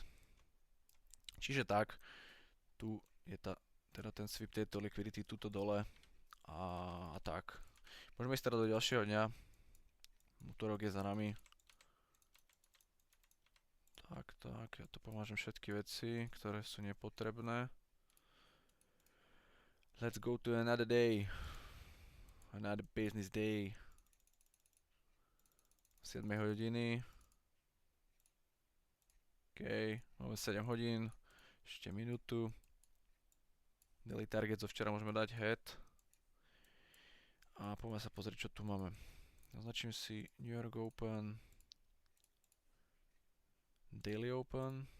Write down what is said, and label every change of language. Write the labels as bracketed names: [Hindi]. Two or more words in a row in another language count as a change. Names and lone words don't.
[Slovak] Čiže tak, tu je teda ten sweep tejto likvidity tuto dole a tak. Môžeme ísť teda do ďalšieho dňa. Útorok je za nami. Tak, ja tu pomážem všetky veci, ktoré sú nepotrebné. [English] Let's go to another day. Another business day. 7 hodiny. [Slovak] OK, máme 7 hodín. Ešte minútu. [English] Daily target [Slovak] zo včera môžeme dať head. A poďme sa pozrieť, čo tu máme. Naznačím si New York Open. [English] Daily Open.